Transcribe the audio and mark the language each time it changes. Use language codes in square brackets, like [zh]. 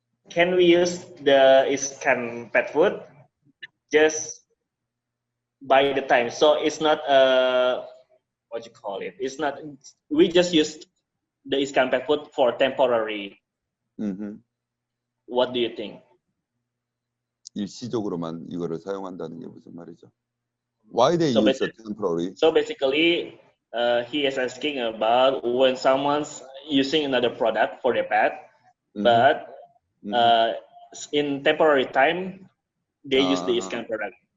[en] Can we use the ISCAN pet food just by the time? So it's not what you call it? It's not. We just use the ISCAN pet food for temporary. What do you think? [ko] 일시적으로만 이거를 사용한다는 게 무슨 말이죠? [en] Why they use a temporary? So basically, he is asking about when someone's using another product for their pet, but in temporary time, they use the ISCAN product.